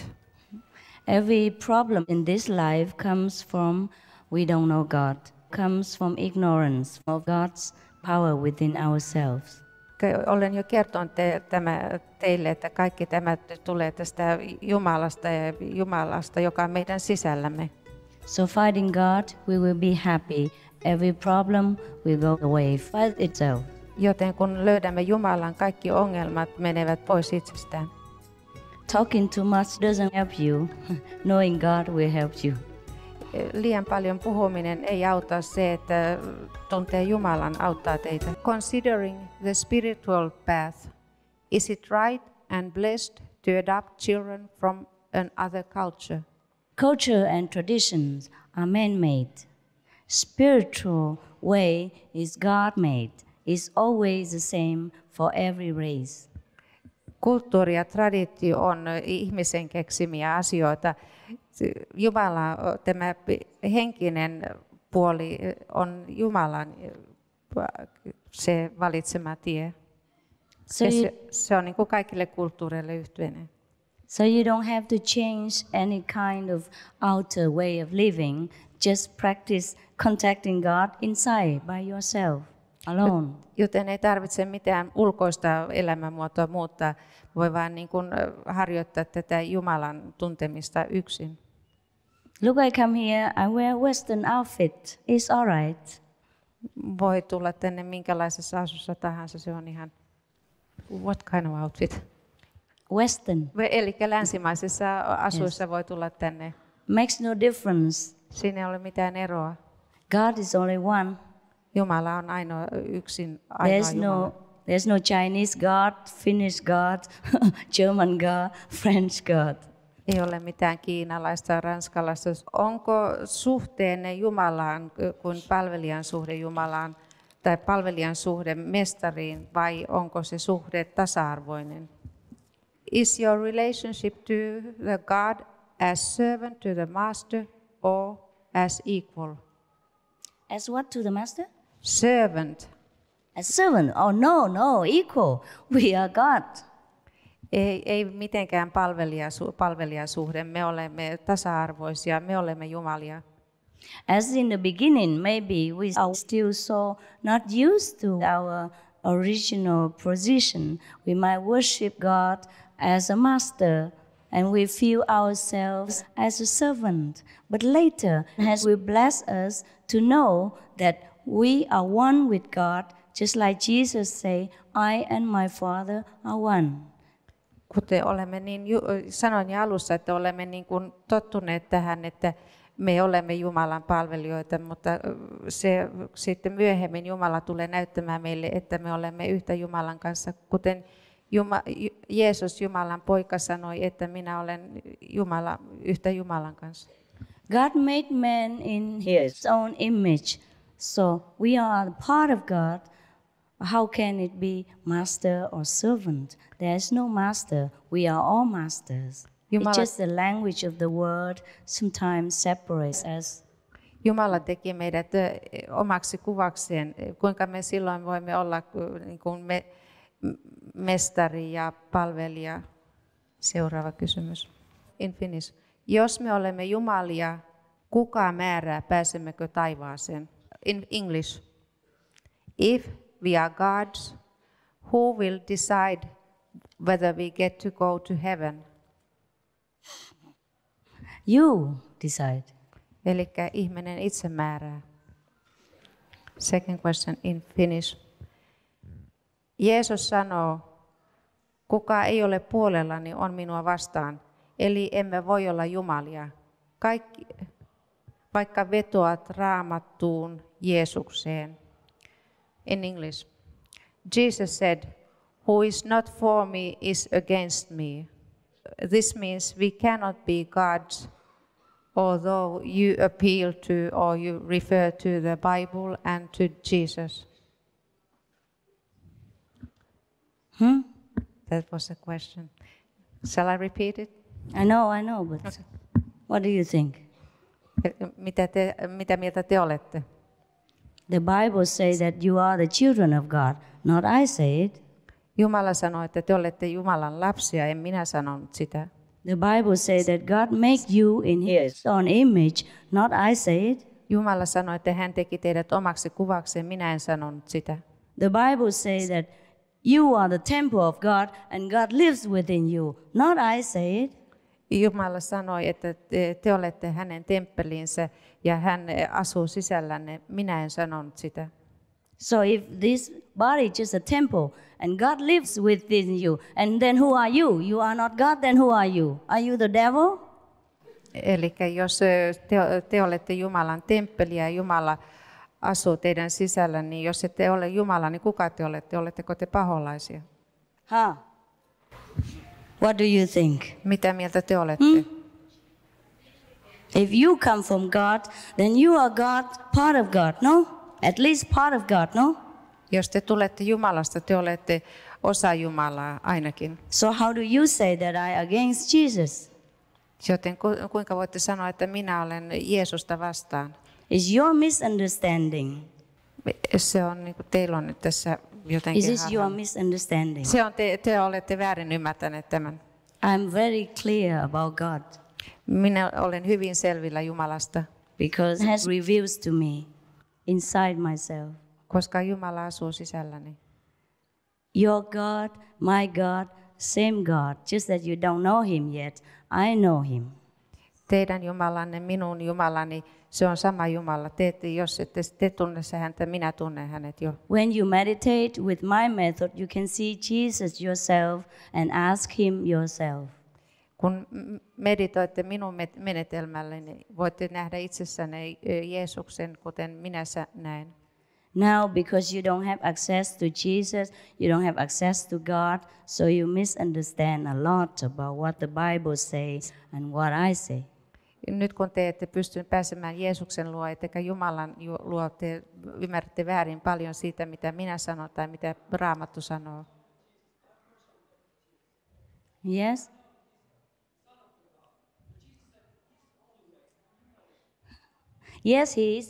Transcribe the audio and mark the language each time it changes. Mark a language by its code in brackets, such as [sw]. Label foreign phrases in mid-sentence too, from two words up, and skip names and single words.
[en] Every problem in this life comes from we don't know God, comes from ignorance of God's power within ourselves. [fi] Olen jo kertonut teille, että kaikki tämä tulee tästä Jumalasta, joka on meidän sisällämme. [en] So finding God, we will be happy. Every problem will go away by itself. [fi] Joten kun löydämme Jumalan, kaikki ongelmat menevät pois itsestään. [en] Talking too much doesn't help you. Knowing God will help you. [fi] Liian paljon puhuminen ei auta, se, että tuntee Jumalan auttaa teitä. [en] Considering the spiritual path, is it right and blessed to adopt children from another culture? Culture and traditions are man-made. Spiritual way is God-made. Is always the same for every race. [fi] Kulttuuri ja traditio on ihmisen keksimiä asioita. Jumala, tämä henkinen puoli on Jumalan se valitsema tie. Se on niin kuin kaikille kulttuureille yhteinen. [en] So you don't have to change any kind of outer way of living. Just practice contacting God inside by yourself, alone. [fi] Joten ei tarvitse mitään ulkoista elämänmuotoa muuttaa. Voi vaan niin kuin harjoittaa tätä Jumalan tuntemista yksin. [en] Look, I come here, I wear western outfit. It's all right. [fi] Voi tulla tänne minkälaisessa asussa tahansa, se on ihan [en] what kind of outfit? Western. [fi] Eli länsimaisissa asuissa voi tulla tänne. [en] Makes no difference. [fi] Siinä ei ole mitään eroa. [en] God is only one. [fi] Jumala on ainoa Jumala. [en] There's no Chinese God, Finnish God, German God, French God. [fi] Ei ole mitään kiinalaista, ranskalaista. Onko suhteenne Jumalaan kuin palvelijan suhde Jumalaan tai palvelijan suhde mestariin vai onko se suhde tasa-arvoinen? [en] Is your relationship to the God as servant to the master or as equal? As what to the master? Servant. As servant? Oh no, equal. We are God. [fi] Ei mitenkään palvelijasuhde. Me olemme tasa-arvoisia, me olemme Jumalia. [en] As in the beginning, maybe we are still so not used to our original position. We might worship God as a master and we feel ourselves as a servant. But later, as we bless us to know that we are one with God, just like Jesus say, I and my Father are one. [fi] Kuten olemme sanoin jo alussa, että olemme niin kuin tottuneet tähän, että me olemme Jumalan palvelijoita, mutta se sitten myöhemmin Jumala tulee näyttämään meille, että me olemme yhtä Jumalan kanssa, kuten Jeesus, Jumalan poika, sanoi, että minä olen yhtä Jumalan kanssa. [en] God made man in his own image, so we are part of God. How can it be master or servant? There is no master. We are all masters. It's just the language of the word sometimes separates us. [fi] Jumala teki meidät omaksi kuvakseen. Kuinka me silloin voimme olla niin kuin mestari ja palvelija? Seuraava kysymys. [en] In Finnish. [fi] Jos me olemme Jumalia, kuka määrää, pääsemmekö taivaaseen? [en] In English. If we are gods, Who will decide whether we get to go to heaven? You decide. [fi] Eli ihminen itse määrää. [en] Second question in Finnish. [fi] Jeesus sanoo, kuka ei ole puolellani on minua vastaan, eli emme voi olla jumalia. Kaikki, vaikka vetoat Raamattuun Jeesukseen. [en] In English. Jesus said, who is not for me is against me. This means we cannot be gods, although you appeal to or you refer to the Bible and to Jesus. That was a question. Shall I repeat it? I know, but Okay. what do you think? [fi] Mitä mieltä te olette? [en] The Bible says that you are the children of God, not I say it. [fi] Jumala sanoi, että te olette Jumalan lapsia, en minä sanonut sitä. [en] The Bible says that God made you in His own image, not I say it. [fi] Jumala sanoi, että hän teki teidät omaksi kuvakseen, minä en sanonut sitä. [en] The Bible says that you are the temple of God and God lives within you, not I say it. [fi] Jumala sanoi, että te olette hänen temppelinsä ja hän asuu sisällänne, minä en sanonut sitä. [en] So if this body is just a temple and God lives within you, and then who are you? You are not God, then who are you? Are you the devil? [fi] Eli jos te olette Jumalan temppeli ja Jumala asuu teidän sisällä, niin jos ette ole Jumala, niin kuka te olette? Oletteko te paholaisia? [en] Huh? What do you think? [fi] Mitä mieltä te olette? [en] If you come from God, then you are God, part of God, no? At least part of God, no? [fi] Jos te tulette Jumalasta, te olette osa Jumalaa ainakin. [en] So how do you say that I against Jesus? [fi] Joten kuinka voitte sanoa, että minä olen Jeesusta vastaan? [en] Is your misunderstanding? [fi] Se on niin kuin teillä on nyt tässä jotenkin [en] Is this your [fi] harhaan. [en] misunderstanding? [fi] Se on te olette väärin ymmärtäneet tämän. [en] I'm very clear about God [fi] Minä olen hyvin selvillä Jumalasta, [en] because He has revealed to me inside myself. [fi] koska Jumala asuu sisälläni. [en] Your God, my God, same God. Just that you don't know Him yet, I know Him. [fi] Teidän Jumalanne, minun Jumalani, se on sama Jumala. Jos ette te tunne häntä, minä tunnen hänet jo. [en] When you meditate with my method, you can see Jesus yourself and ask Him yourself. [fi] Kun meditoitte minun menetelmälleni, voitte nähdä itsessänne Jeesuksen, kuten minä näen. [en] Now, because you don't have access to Jesus, you don't have access to God, so you misunderstand a lot about what the Bible says and what I say. [fi] Nyt kun te ette pysty pääsemään Jeesuksen luo, ettekä Jumalan luo, te ymmärrätte väärin paljon siitä, mitä minä sanon tai mitä Raamattu sanoo. [en] Yes? Yes, He is.